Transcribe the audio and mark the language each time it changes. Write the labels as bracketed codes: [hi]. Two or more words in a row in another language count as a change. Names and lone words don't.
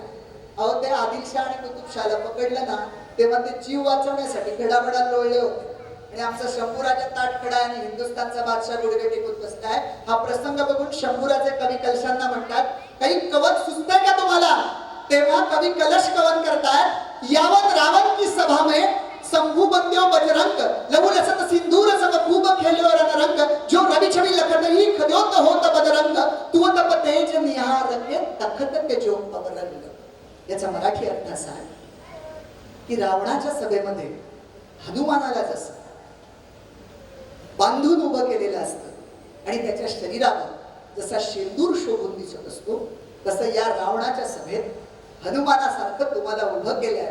[mr] अहो ते आदिलशाह आणि कुतुबशाहला पकडलं ना, तेव्हा ते जीव वाचवण्यासाठी घडाघडा लोळले होते. आणि आमचा शंभूराजा ताठ खडा आणि हिंदुस्थानचा बादशाह गुडघे टेकून बसलाय. हा प्रसंग बघून शंभूराजे कवी कलशांना म्हणतात, काही कवच सुचतंय का तुम्हाला? तेव्हा कवी कलश कवन करतायत, [hi] यावत रावण की सभा में शंभू बंद्यो बजरंग लहू लसत सिंदूर संग खूब खेल्यो रणरंग जो रवि छवि लखन ही खद्योत होत बदरंग तू तप तेज निहार के तखत के जो अवरंग. [mr] याचा मराठी अर्थ असा आहे की रावणाच्या सभेमध्ये हनुमानाला जसं बांधून उभं केलेलं असतं आणि त्याच्या शरीरावर जसा शेंदूर शोभून दिसत असतो, तसं या रावणाच्या सभेत हनुमानासारखं तुम्हाला उभं केलंय.